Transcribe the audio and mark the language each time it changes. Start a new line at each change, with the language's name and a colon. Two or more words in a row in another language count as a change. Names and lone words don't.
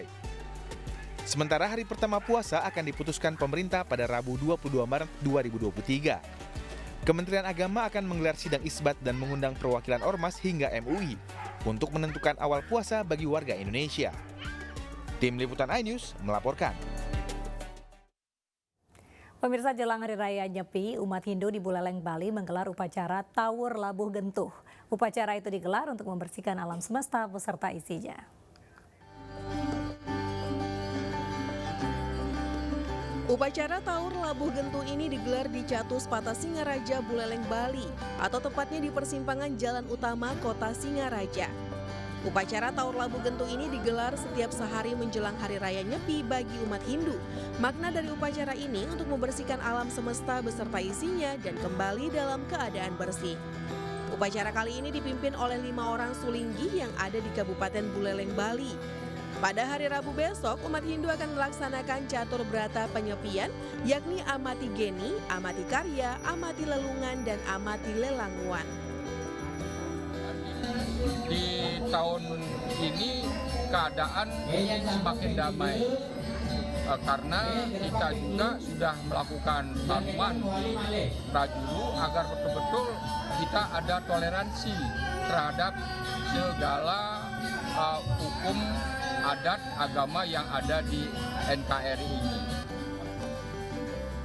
Indonesian: Sementara hari pertama puasa akan diputuskan pemerintah pada Rabu 22 Maret 2023. Kementerian Agama akan menggelar sidang isbat dan mengundang perwakilan Ormas hingga MUI untuk menentukan awal puasa bagi warga Indonesia. Tim Liputan iNews melaporkan. Pemirsa, jelang Hari Raya Nyepi, umat Hindu di Buleleng, Bali menggelar upacara Tawur Labuh Gentuh. Upacara itu digelar untuk membersihkan alam semesta beserta isinya. Upacara Tawur Labuh Gentuh ini digelar di Catus Pata Singaraja, Buleleng, Bali, atau tepatnya di persimpangan Jalan Utama Kota Singaraja. Upacara Tawur Labuh Gentuh ini digelar setiap sehari menjelang Hari Raya Nyepi bagi umat Hindu. Makna dari upacara ini untuk membersihkan alam semesta beserta isinya dan kembali dalam keadaan bersih. Upacara kali ini dipimpin oleh 5 orang sulinggi yang ada di Kabupaten Buleleng, Bali. Pada hari Rabu besok, umat Hindu akan melaksanakan catur brata penyepian, yakni amati geni, amati karya, amati lelungan, dan amati lelanguan. Di tahun ini keadaan semakin damai karena kita juga sudah melakukan taruhan Rajulu agar betul-betul kita ada toleransi terhadap segala hukum adat agama yang ada di NKRI ini.